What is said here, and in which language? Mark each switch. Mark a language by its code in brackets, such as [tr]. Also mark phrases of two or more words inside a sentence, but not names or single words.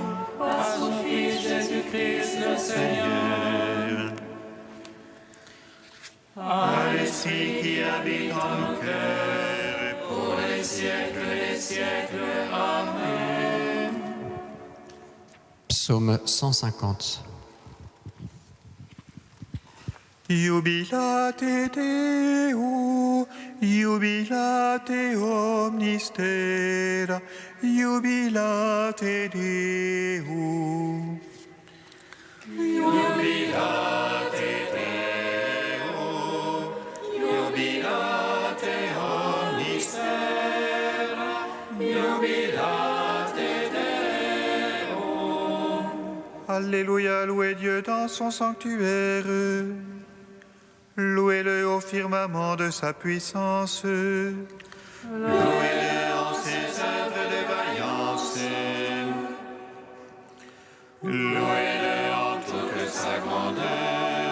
[fr] Par son Fils Jésus-Christ le Seigneur. à l'Esprit qui habite en nos cœurs, Pour les siècles des siècles. Amen. Psaume 150. [la] Jubilate Deo, jubilate omnis terra, jubilate Deo. Jubilate Deo, jubilate omnis terra, jubilate Deo. [fr] Alléluia, louez Dieu dans son sanctuaire. Louez-le au firmament de sa puissance. Louez-le en ses œuvres de vaillance. Louez-le en toute sa grandeur.